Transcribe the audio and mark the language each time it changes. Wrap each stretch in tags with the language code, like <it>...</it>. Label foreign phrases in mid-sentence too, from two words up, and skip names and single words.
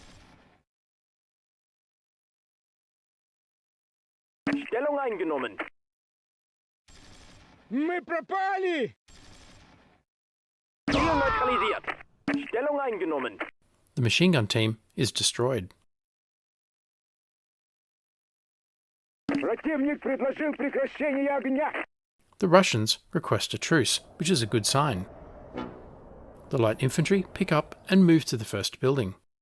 <de>Stellung eingenommen.</de> <ru>Мы пропали!</ru> <de>Ziel neutralisiert. Stellung eingenommen.</de> <en>The machine gun team is destroyed.</en> <ru>Противник предложил прекращение огня!</ru> <en>The Russians request a truce, which is a good sign. The light infantry pick up and move to the first building.</en>